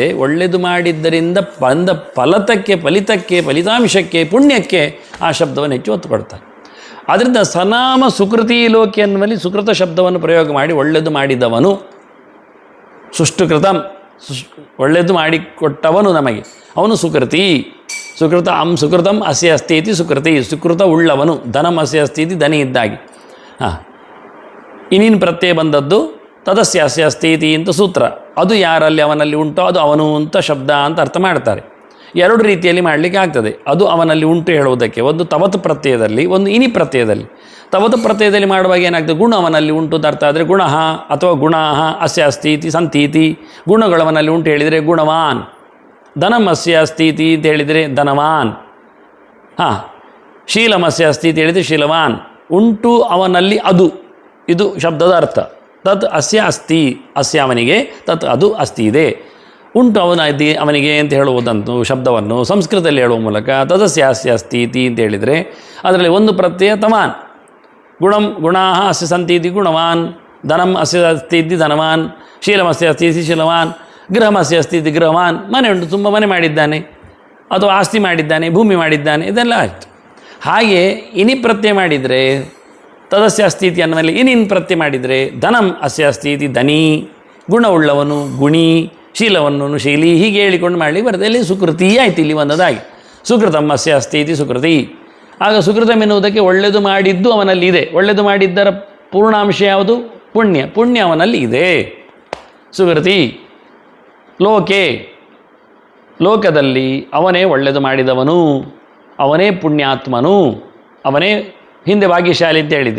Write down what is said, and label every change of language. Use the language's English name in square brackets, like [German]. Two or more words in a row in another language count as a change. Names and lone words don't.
[Kannada] ಒಳ್ಳೆಯದು ಮಾಡಿದ್ದರಿಂದ ಬಂದ ಫಲಿತಾಂಶಕ್ಕೆ ಪುಣ್ಯಕ್ಕೆ ಆ ಶಬ್ದವನ್ನು ಹೆಚ್ಚು ಒತ್ತು ಕೊಡ್ತಾರೆ. ಆದ್ದರಿಂದ [Sanskrit] ಸನಾಮ ಸುಕೃತಿ ಲೋಕೆ [Kannada] ಎನ್ನುವಲ್ಲಿ ಸುಕೃತ ಶಬ್ದವನ್ನು ಪ್ರಯೋಗ ಮಾಡಿ ಒಳ್ಳೆಯದು ಮಾಡಿದವನು, ಸುಷ್ಟುಕೃತಂ ಒಳ್ಳೆಯದು ಮಾಡಿಕೊಟ್ಟವನು ನಮಗೆ, ಅವನು ಸುಕೃತಿ. [Sanskrit] ಸುಕೃತಂ ಅಸ್ಯ ಅಸ್ತಿ ಇತಿ ಸುಕೃತಿ. [Kannada] ಸುಕೃತ ಉಳ್ಳವನು. [Sanskrit] ಧನಂ ಅಸ್ಯ ಅಸ್ತಿ ಇತಿ ಧನಿ [Kannada] ಇದ್ದಾಗಿ. ಇನ್ನಿನ ಪ್ರತ್ಯಯ ಬಂದದ್ದು [Sanskrit] ತದಸ್ಯ ಅಸ್ಯ ಅಸ್ತಿ ಇತಿ [Kannada] ಅಂತ ಸೂತ್ರ. ಅದು ಯಾರಲ್ಲಿ ಅವನಲ್ಲಿ ಉಂಟೋ ಅದು ಅವನು ಅಂತ ಶಬ್ದ ಅಂತ ಅರ್ಥ ಮಾಡ್ತಾರೆ. ಎರಡು ರೀತಿಯಲ್ಲಿ ಮಾಡಲಿಕ್ಕೆ ಆಗ್ತದೆ. ಅದು ಅವನಲ್ಲಿ ಉಂಟು ಹೇಳುವುದಕ್ಕೆ, ಒಂದು ತವತ್ ಪ್ರತ್ಯಯದಲ್ಲಿ, ಒಂದು ಇನಿ ಪ್ರತ್ಯಯದಲ್ಲಿ. ತವತ್ ಪ್ರತ್ಯಯದಲ್ಲಿ ಮಾಡುವಾಗ ಏನಾಗ್ತದೆ, ಗುಣ ಅವನಲ್ಲಿ ಉಂಟು ಅಂತ ಅರ್ಥ ಆದರೆ ಗುಣಃ ಅಥವಾ [Sanskrit] ಗುಣಾಃ ಅಸ್ಯ ಅಸ್ತಿ ಇತಿ ಸಂತೀತಿ. [Kannada] ಗುಣಗಳವನಲ್ಲಿ ಉಂಟು ಹೇಳಿದರೆ ಗುಣವಾನ್. [Sanskrit] ಧನಂ ಅಸ್ಯ ಅಸ್ತಿ ಇತಿ [Kannada] ಅಂತ ಹೇಳಿದರೆ [Sanskrit] ಧನವಾನ್. ಶೀಲಮಸ್ಯ ಅಸ್ತಿ [Kannada] ಅಂತ ಹೇಳಿದರೆ [Sanskrit] ಶೀಲವಾನ್. [Kannada] ಉಂಟು ಅವನಲ್ಲಿ ಅದು, ಇದು ಶಬ್ದದ ಅರ್ಥ. [Sanskrit] ತತ್ ಅಸ್ಯ ಅಸ್ತಿ, ಅಸ್ಯ [Kannada] ಅವನಿಗೆ, ತತ್ ಅದು ಅಸ್ತಿ ಇದೆ, ಉಂಟು ಅವನಿಗೆ ಅಂತ ಹೇಳುವುದಂತೂ ಶಬ್ದವನ್ನು ಸಂಸ್ಕೃತದಲ್ಲಿ ಹೇಳುವ ಮೂಲಕ [Sanskrit] ತದಸ್ಯ ಅಸ್ಯ ಅಸ್ತಿ ಇತಿ [Kannada] ಅಂತ ಹೇಳಿದರೆ ಅದರಲ್ಲಿ ಒಂದು ಪ್ರತ್ಯಯ ತವಾನ್. [Sanskrit] ಗುಣಾಃ ಅಸ್ಯ ಸಂತಿ ಇತಿ ಗುಣವಾನ್. ಧನಂ ಅಸ್ಯ ಅಸ್ತಿ ಇತಿ ಧನವಾನ್. ಶೀಲಮಸ್ಯ ಅಸ್ತಿ ಇತಿ ಶೀಲವಾನ್. ಗೃಹಮಸ್ಯ ಅಸ್ತಿ ಇತಿ ಗೃಹವಾನ್. [Kannada] ಮನೆ ಉಂಟು, ತುಂಬ ಮನೆ ಮಾಡಿದ್ದಾನೆ, ಅಥವಾ ಆಸ್ತಿ ಮಾಡಿದ್ದಾನೆ, ಭೂಮಿ ಮಾಡಿದ್ದಾನೆ, ಇದೆಲ್ಲ ಆಯಿತು. ಹಾಗೆ ಇನಿ ಪ್ರತ್ಯಯ ಮಾಡಿದರೆ [Sanskrit] ತದಸ್ಯ ಅಸ್ತಿ ಇತಿ [Kannada] ಅನ್ನುವಲ್ಲಿ ಇನಿನ್ ಪ್ರತ್ಯಯ ಮಾಡಿದರೆ [Sanskrit] ಧನಂ ಅಸ್ಯ ಅಸ್ತಿ ಇತಿ ಧನಿ. [Kannada] ಗುಣವುಳ್ಳವನು ಗುಣಿ, ಶೀಲವನ್ನು ಶೀಲಿ, ಹೀಗೆ ಹೇಳಿಕೊಂಡು ಮಾಡಲಿಕ್ಕೆ ಬರ್ತದೆ. ಇಲ್ಲಿ ಸುಕೃತಿ ಆಯ್ತು ಇಲ್ಲಿ ಒಂದದಾಗಿ. [Sanskrit] ಸುಕೃತಂ ಅಸ್ಯ ಅಸ್ತಿ ಇತಿ ಸುಕೃತಿ. [Kannada] ಆಗ ಸುಕೃತಂ ಎನ್ನುವುದಕ್ಕೆ ಒಳ್ಳೆಯದು ಮಾಡಿದ್ದು ಅವನಲ್ಲಿ ಇದೆ. ಒಳ್ಳೆಯದು ಮಾಡಿದ್ದರ ಪೂರ್ಣಾಂಶ ಯಾವುದು? ಪುಣ್ಯ. ಪುಣ್ಯ ಅವನಲ್ಲಿ ಇದೆ. [Sanskrit] ಸುಕೃತಿ ಲೋಕೆ, [Kannada] ಲೋಕದಲ್ಲಿ ಅವನೇ ಒಳ್ಳೆಯದು ಮಾಡಿದವನು, ಅವನೇ ಪುಣ್ಯಾತ್ಮನು, ಅವನೇ ಹಿಂದೆ ಭಾಗ್ಯಶಾಲಿ ಅಂತ ಹೇಳಿದ್ದೆ.